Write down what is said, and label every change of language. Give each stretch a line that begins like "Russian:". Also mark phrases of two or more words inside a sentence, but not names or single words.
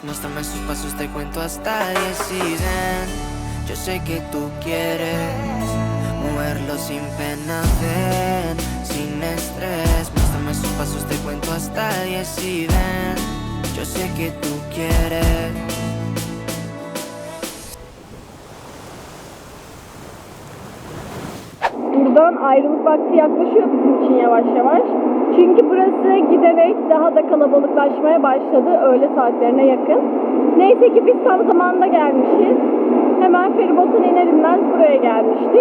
Spanish: Muéstrame sus pasos, te cuento hasta 10 y ven. Yo sé que tú quieres moverlo sin pena, ven. Sin estrés, muéstrame sus pasos, te cuento hasta 10 y ven. Yo sé que tú quieres.
Turkish: Buradan ayrılık vakti yaklaşıyor bizim için yavaş yavaş. Çünkü burası giderek daha da kalabalıklaşmaya başladı öğle saatlerine yakın. Neyse ki biz tam zamanında gelmişiz. Hemen feribottan iner inmez buraya gelmiştik.